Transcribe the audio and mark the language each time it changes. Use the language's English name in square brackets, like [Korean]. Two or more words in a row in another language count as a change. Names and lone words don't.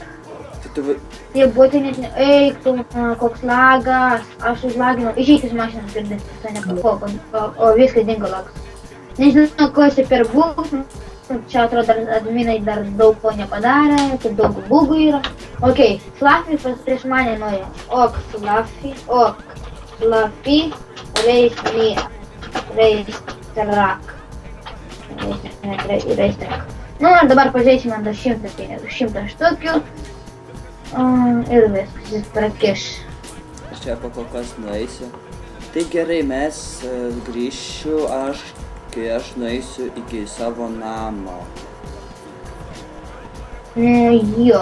[Lithuanian] Tie būtų net ne... Eik, tu, koks lagas. Aš užlaginau. Išeik iš mašinos ir tai nepakoko. O viskas dingo lagas. Nežinau, ko čia per bug. Čia atrodo, adminai dar daug ko nepadarė. Taip daug bugų yra. Okei, Fluffy prieš mane nuėjo. [English] Ok, Fluffy. Race me. Race track. Race track. [Lithuanian] Nu, ir dabar pažiūrėsime ant 100 štukių. Ir viskas, jis prakiš. Aš čia po kol kas nueisiu. Tai gerai, mes grįšiu kai aš nueisiu iki savo namo. Jo.